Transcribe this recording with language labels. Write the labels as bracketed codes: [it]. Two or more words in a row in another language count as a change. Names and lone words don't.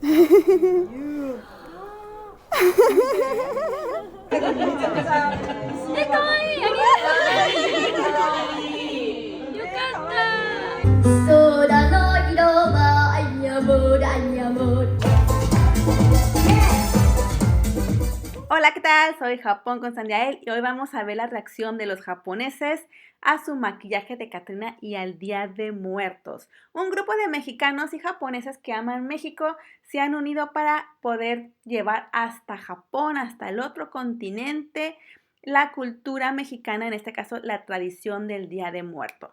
[ja] かわいい、ありがとう。よかった。空の色はアイアモール、アイアモール。 [es] Hola, ¿qué tal? Soy Japón con Sandiael y hoy vamos a ver la reacción de los japoneses a su maquillaje de Catrina y al Día de Muertos. Un grupo de mexicanos y japoneses que aman México se han unido para poder llevar hasta Japón, hasta el otro continente, la cultura mexicana, en este caso la tradición del Día de Muertos.